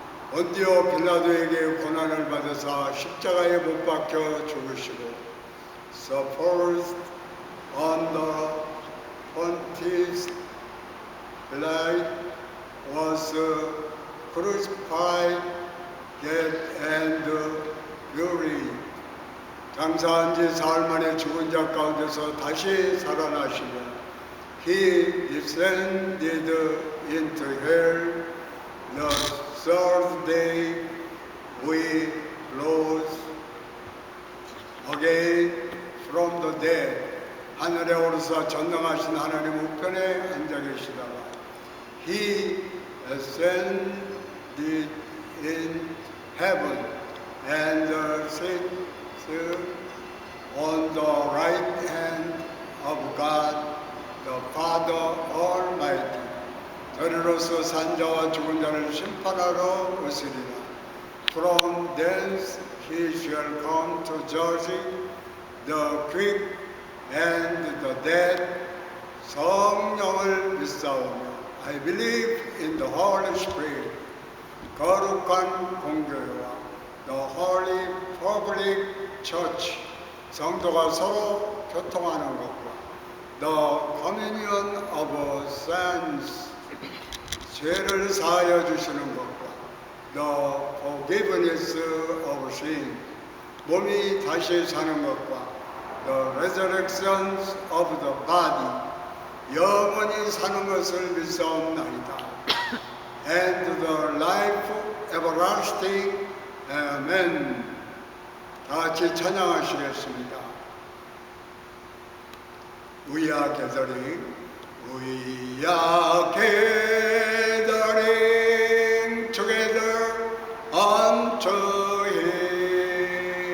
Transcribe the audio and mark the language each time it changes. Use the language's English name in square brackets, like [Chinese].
[Korean] 본디오 빌라도에게 고난을 받으사 십자가에 못 박혀 죽으시고, [English] suffered under Pontius Pilate, was crucified, dead and buried. [Korean] 장사한 지 사흘 만에 죽은 자 가운데서 다시 살아나시며 [English] He descended into hell. The third day we rose again from the dead. [Korean] 하늘에 오르사 전능하신 하나님 우편에 앉아 계시다가 [English] He ascended in heaven and sits on the right hand of God, the Father Almighty. [Korean] 저리로서 산자와 죽은 자를 심판하러 오시리라. [English] From thence he shall come to judge the quick and the dead. [Korean] 성령을 믿사오며 [English] I believe in the Holy Spirit, [Korean] 거룩한 공교회와 [English] the Holy Public Church, [Korean] 성도가 서로 교통하는 것과 [English] the communion of saints, [Korean] 죄를 사하여 주시는 것과 [English] the forgiveness of sin, [Korean] 몸이 다시 사는 것과 [English] the resurrection of the body, [Korean] 영원히 사는 것을 믿사옵나이다. [English] And the life everlasting. Amen. [Korean] 다 같이 찬양하시겠습니다. [English] We are gathering, we are gathering together unto Him.